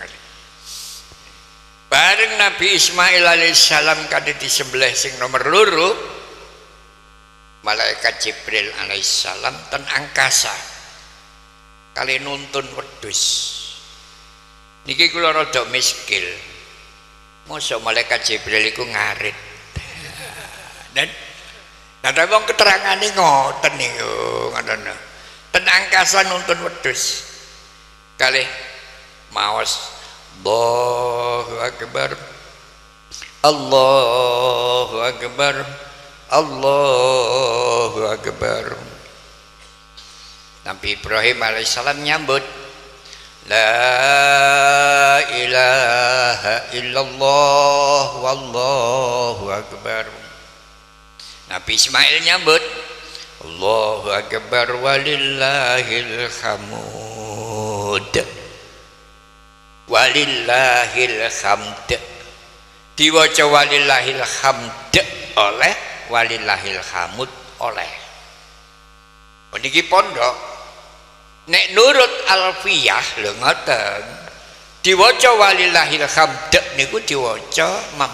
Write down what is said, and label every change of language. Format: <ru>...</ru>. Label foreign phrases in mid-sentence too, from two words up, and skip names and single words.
<jv>Bareng Nabi Ismail alaihissalam kade disembelih sing nomor loro, malaikat Jibril alaihissalam ten angkasa kali nuntun wedhus. Niki kula rada miskil. Mosok malaikat Jibril iku ngarit. Dan ada wong keterangane ngoten niku, ngoten. Ten angkasa nuntun wedhus. Kalih maos</jv> <ar>Allahu Akbar Allahu Akbar Allahu Akbar.</ar> <jv>Nabi Ibrahim alaihissalam nyambut</jv> <ar>La ilaha illallah wallahu akbar.</ar> <jv>Nabi Ismail nyambut</jv> <ar>Allahu Akbar walillahil hamd. Walillahil hamd.</ar> <jv>Diwaca</jv> <ar>walillahil hamd</ar> <jv>oleh</jv> <ar>walillahil hamd</ar> <jv>oleh. Niki pondok nek nurut alfiyah lho ngoten. Diwaca</jv> <ar>walillahil hamd</ar> <jv>niku diwaca mam.</jv>